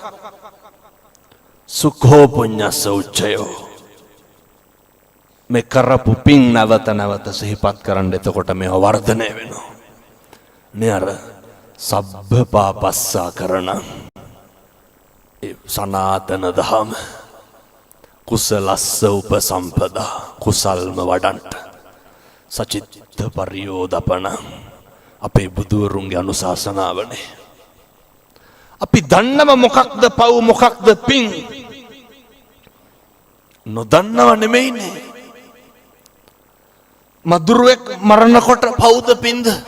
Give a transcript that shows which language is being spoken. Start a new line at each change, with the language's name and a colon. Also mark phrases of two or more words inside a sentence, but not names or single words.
Pali: සුඛෝ පුඤ්ඤස්ස උච්චයෝ.
Sinhala: මේ කරපු පින් නැවත නැවත සිහිපත් කරන්න. එතකොට මේව වර්ධනය වෙනවා. නේ අර
Pali: සබ්බ පාපස්සා
Sinhala: කරන ඒ සනාතන දහම
Pali: කුසලස්ස උපසම්පදා
Sinhala: කුසල්ම වඩන්ට
Pali: සචිත්ත පරියෝදපන
Sinhala: අපේ බුදුවරුන්ගේ අනුශාසනාවනේ. අපි දන්නව මොකක්ද පව් මොකක්ද පින්? නොදන්නව නෙමෙයිනේ. මදුරුවෙක් මරණකොට පව්ද පින්ද?